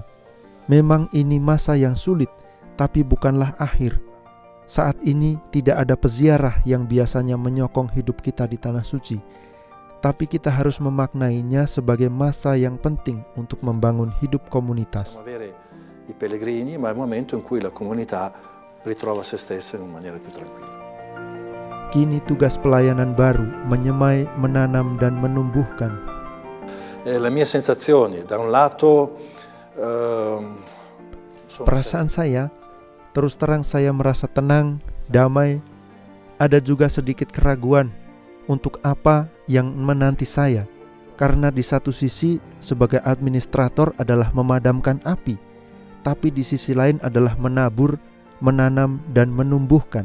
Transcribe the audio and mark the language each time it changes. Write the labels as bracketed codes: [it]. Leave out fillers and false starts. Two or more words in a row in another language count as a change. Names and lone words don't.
[id] Memang ini masa yang sulit, tapi bukanlah akhir. Saat ini tidak ada peziarah yang biasanya menyokong hidup kita di Tanah Suci, tapi kita harus memaknainya sebagai masa yang penting untuk membangun hidup komunitas. [it] I pellegrini, ma è il momento in cui la comunità ritrova se stessa in maniera più tranquilla. [id] Kini tugas pelayanan baru menyemai, menanam dan menumbuhkan. [it] Le mie sensazioni, da un lato [id] perasaan saya, terus terang saya merasa tenang, damai. Ada juga sedikit keraguan untuk apa yang menanti saya, karena di satu sisi sebagai administrator adalah memadamkan api, tapi di sisi lain adalah menabur, menanam dan menumbuhkan.